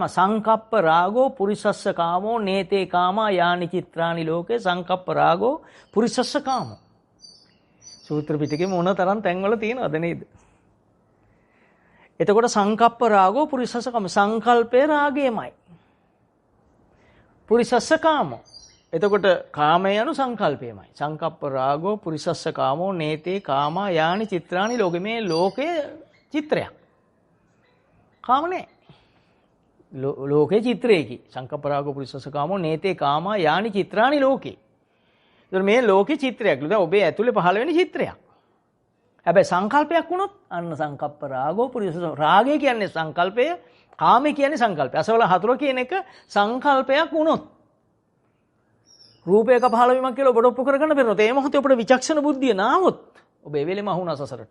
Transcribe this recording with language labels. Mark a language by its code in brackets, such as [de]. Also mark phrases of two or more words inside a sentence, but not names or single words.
[pi] සංකප්ප රාගෝ පුරිසස්ස කාමෝ නේතේ කාමා යානි චිත්‍රානි ලෝකේ සංකප්ප රාගෝ පුරිසස්ස කාමෝ. [si] සූත්‍ර පිටකේ මොන තරම් තැන්වල තියෙනවද නේද? එතකොට [pi] සංකප්ප රාගෝ පුරිසස්ස කාම [si] සංකල්පේ රාගයමයි. [pi] පුරිසස්ස කාමෝ. [si] එතකොට කාමය යනු සංකල්පයමයි. [pi] සංකප්ප රාගෝ පුරිසස්ස කාමෝ නේතේ කාමා යානි චිත්‍රානි ලෝකේ. [si] මේ ලෝකයේ චිත්‍රයක්. කාම නෑ. ලෝකේ චිත්‍රයකි. [pi] සංකප්ප රාගෝ පුරිසස්ස කාමෝ නේතේ කාමා යානි චිත්‍රානි ලෝකේ. [si] ඒතර මේ ලෝකේ චිත්‍රයක්. දැන් ඔබේ ඇතුලේ පහළ වෙන චිත්‍රයක්. හැබැයි සංකල්පයක් වුණොත් අන්න [pi] සංකප්ප රාගෝ පුරිසස්ස. [si] රාගය කියන්නේ සංකල්පය, කාමය කියන්නේ සංකල්පය. අසවල හතුර කියන එක සංකල්පයක් වුණොත් රූපයක පහළ වීමක් කියලා ඔබට ඔප්පු කරගන්න බැරිනොත් ඒ මොහොතේ ඔබට විචක්ෂණ බුද්ධිය නාවොත් ඔබ ඒ වෙලෙම අහුණා සසරට.